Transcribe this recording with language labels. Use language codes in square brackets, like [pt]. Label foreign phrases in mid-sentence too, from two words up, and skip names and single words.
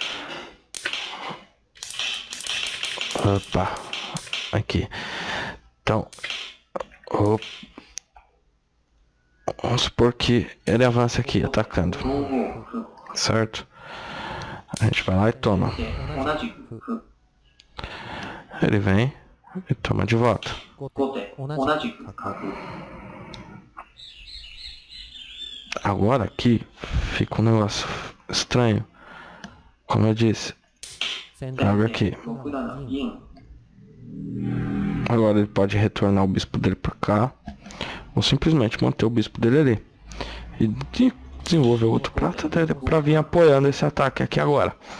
[pt] Opa, aqui. Então, vamos supor que ele avança aqui, atacando, [ja] 5 五歩 [pt] certo? A gente vai lá e toma. [ja] 同じく歩 [pt] Ele vem e toma de volta. [ja] 後手同じく角 [pt] Agora aqui fica um negócio estranho. Como eu disse, [ja] 先 [pt] abre aqui. [ja] 6 七銀 [pt] Agora ele pode retornar o bispo dele pra cá. Ou simplesmente manter o bispo dele ali. E desenvolver outro prata dele pra vir apoiando esse ataque aqui agora.